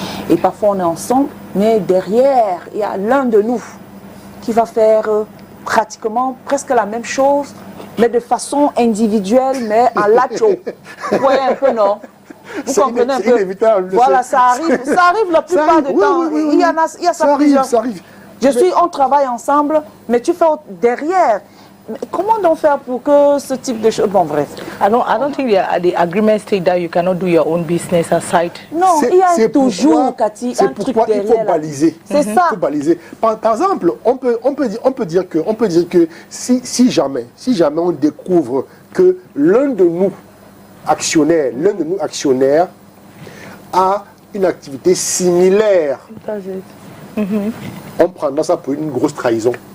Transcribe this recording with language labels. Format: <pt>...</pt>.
<fr>Et parfois on est ensemble, mais derrière, il y a l'un de nous qui va faire pratiquement presque la même chose, mais de façon individuelle, mais en lacho. Vous voyez un peu, non? Vous comprenez un peu? Inévitable. Voilà, ça arrive la plupart du temps. Oui, il y a ça plusieurs. Ça arrive. On travaille ensemble, mais tu fais derrière. Comment donc faire pour que ce type de choses... Bon, bref.</fr> <en>I don't think the agreement state that you cannot do your own business aside.</en> <fr>Non, il y a toujours, Cathy, un truc derrière. Il faut baliser. C'est ça. Il faut baliser. Par exemple, on peut dire que si jamais on découvre que l'un de nous actionnaires a une activité similaire, on prendra ça pour une grosse trahison.</fr>